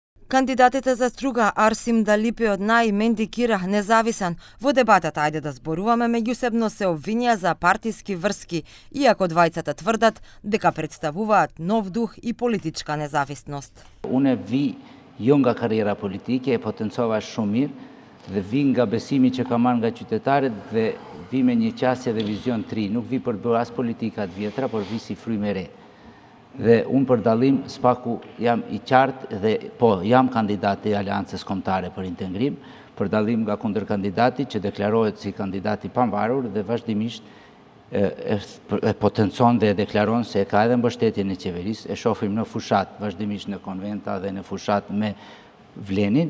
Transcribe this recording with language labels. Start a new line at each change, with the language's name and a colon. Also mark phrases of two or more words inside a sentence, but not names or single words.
Macedonian: Кандидатите за струга Арсим Далипиот и Менди Кира независен во дебатата ајде да зборуваме меѓусебно се обвинија за партиски врски, иако двајцата тврдат дека представуваат нов дух и политичка независност.
Albanian: Unë vi jo nga karriera politike, e potencova shumë mirë dhe vi nga besimi që kam marrë nga qytetarët dhe vi me një qasje dhe vizion të ri. Nuk vi për të bërë as politika të vjetra, por vi si frymë e re. Dhe unë për dalim spaku jam i qartë dhe po jam kandidat i Aleancës Kombëtare për Integrim, për dalim nga kundërkandidati që deklarohet si kandidati pavarur dhe vazhdimisht e potencon dhe e deklaron se ka edhe mbështetjen e qeverisë, e shohim në fushat, vazhdimisht në konventa dhe në fushat me Vlenin.